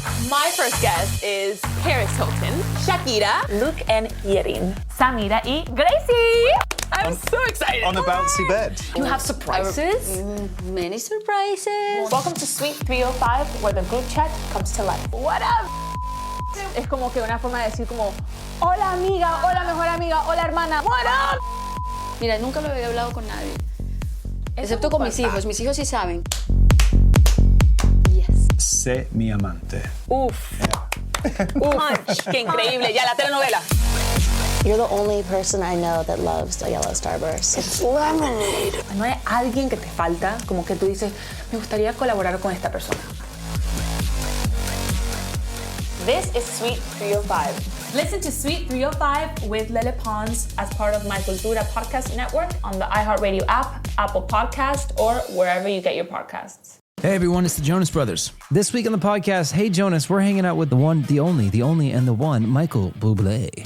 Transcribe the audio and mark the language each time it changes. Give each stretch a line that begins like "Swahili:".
English: My first guest is Paris Hilton, Shakira, Luke and Yerin, Samira y Gracie. I'm so excited. On the bouncy bed. You have surprises? Many surprises. Welcome to Suite 305, where the group chat comes to life. What up?
Spanish: Es como que una forma de decir como, hola amiga, hola mejor amiga, hola hermana,
English: what up?
Spanish: Mira, nunca lo había hablado con nadie. Excepto con mis hijos. Mis hijos sí saben. Sé mi amante. Uf. Punch. Qué increíble. Ya la telenovela.
English: You're the only person I know that loves a yellow starburst. It's lemonade.
Spanish: No hay alguien que te falta, como que tú dices, me gustaría colaborar con esta persona.
English: This is Suite 305. Listen to Suite 305 with Lele Pons as part of My Cultura podcast network on the iHeartRadio app, Apple Podcast, or wherever you get your podcasts. Hey everyone, it's the Jonas Brothers. This week on the podcast, Hey Jonas, we're hanging out with the one, the only, and the one, Michael Bublé.